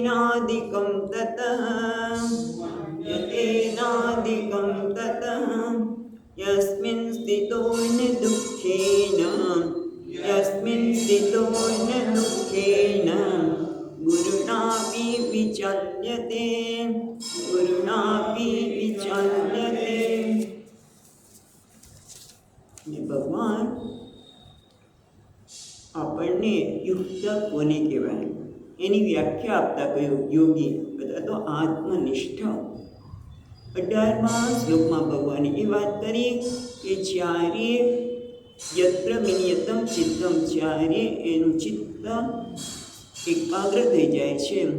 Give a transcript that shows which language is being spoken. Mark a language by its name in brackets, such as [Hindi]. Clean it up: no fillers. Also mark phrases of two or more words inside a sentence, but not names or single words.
[Sanskrit] मन्यतेनाधिकं ततः यस्मिन् स्थितो न दुःखेन यस्मिन् स्थितो न दुःखेन गुरुणापि विचाल्यते गुरुणापि विचाल्यते। [Gujarati] भगवान આપણને યુક્ત કોને કહેવાય એની વ્યાખ્યા આપતા કહ્યું યોગી બધા તો આત્મનિષ્ઠ। 18મા શ્લોકમાં ભગવાને એ વાત કરી કે જ્યારે [Sanskrit] यत्र विनियतम् चित्तम् [Gujarati] જ્યારે એનું ચિત્ત એકાગ્ર થઈ જાય છે